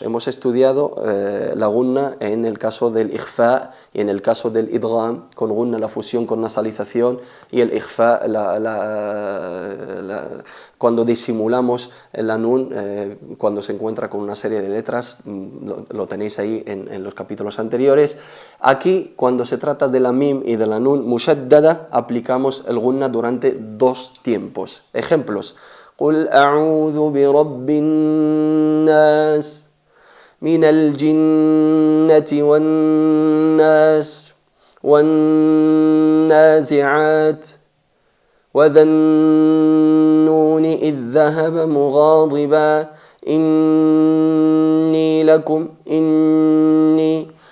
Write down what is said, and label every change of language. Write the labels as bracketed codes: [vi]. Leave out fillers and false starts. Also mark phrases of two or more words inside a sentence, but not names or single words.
[es] Hemos estudiado la gunna en el caso del ikhfa y en el caso del idgham, con gunna la fusión con nasalización, y el ikhfa cuando disimulamos la nun cuando se encuentra con una serie de letras. Lo tenéis ahí en los capítulos anteriores. Aquí, cuando se trata de la mim y de la [ar] نون مشددة, [es] aplicamos el gunna durante dos tiempos. Ejemplos: [ar] قل أعوذ برب الناس من الجنة والناس والنازعات وذا النون إذ ذهب مغاضبا إني لكم إني